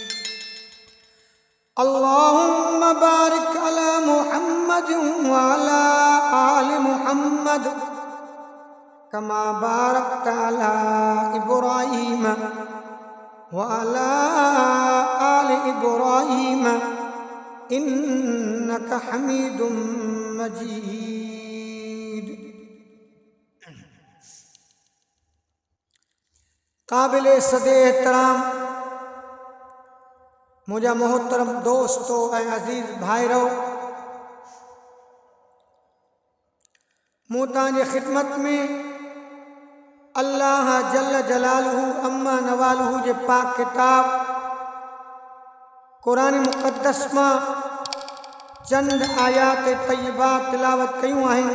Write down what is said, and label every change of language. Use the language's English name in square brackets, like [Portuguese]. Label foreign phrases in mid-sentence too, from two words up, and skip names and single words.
[Arabic] اللهم بارك على محمد وعلى آل محمد كما باركت على إبراهيم وعلى آل إبراهيم إنك حميد مجيد. [Sindhi] काबिले सदे एहतराम मुझा मोहतरम दोस्तों ऐं अज़ीज़ भाइरो, मूं तव्हांजे ख़िदमत में अल्लाह [Arabic] جل جلاله عم نواله [Sindhi] जे पाक किताब क़ुरान मुक़द्दस मां चंद आयात तय्यबात तिलावत कयूं आहिनि।